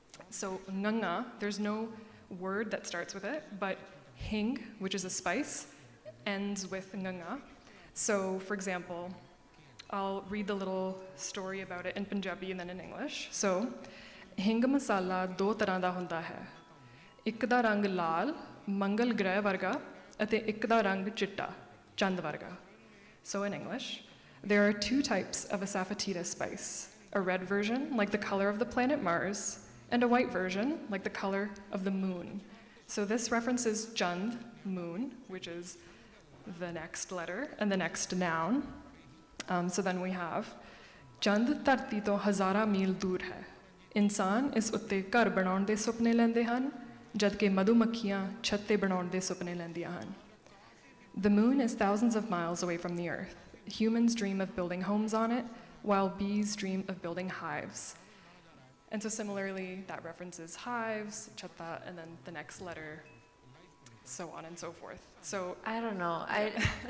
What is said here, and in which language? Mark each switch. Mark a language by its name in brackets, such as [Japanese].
[English] So nganga, there's no word that starts with it, but hing, which is a spice, ends with nganga. So for example, I'll read the little story about it in Punjabi and then in English. [Punjabi] So, hing masala do tar੍ਹਾਂ ਦਾ ਹੁੰਦਾ ਹੈ। ਇੱਕ ਦਾ ਰੰਗ ਲਾਲ, ਮੰਗਲ ਗ੍ਰਹਿ ਵਰਗਾ, ਅਤੇ ਇੱਕ ਦਾ ਰੰਗ ਚਿੱਟਾ, ਚੰਦ ਵਰਗਾ. [English] So in English, there are two types of a saffetida spice, a red version, like the color of the planet Mars, and a white version, like the color of the moon. So this references Chand, moon, which is the next letter, and the next noun. So then we have, [Punjabi] Chand ਧਰਤੀ ਤੋਂ ਹਜ਼ਾਰਾਂ ਮੀਲ ਦੂਰ ਹੈ। ਇਨਸਾਨ ਇਸ ਉੱਤੇ ਘਰ ਬਣਾਉਣ ਦੇ ਸੁਪਨੇ ਲੈਂਦੇ ਹਨ, ਜਦਕਿ ਮਧੂਮੱਖੀਆਂ ਛੱਤ ਤੇ ਬਣਾਉਣ ਦੇ ਸੁਪਨੇ ਲੈਂਦੀਆਂ ਹਨ. [English] The moon is thousands of miles away from the earth. Humans dream of building homes on it, while bees dream of building hives. And so similarly, that references hives, chatta, and then the next letter, so on and so forth. So I don't know.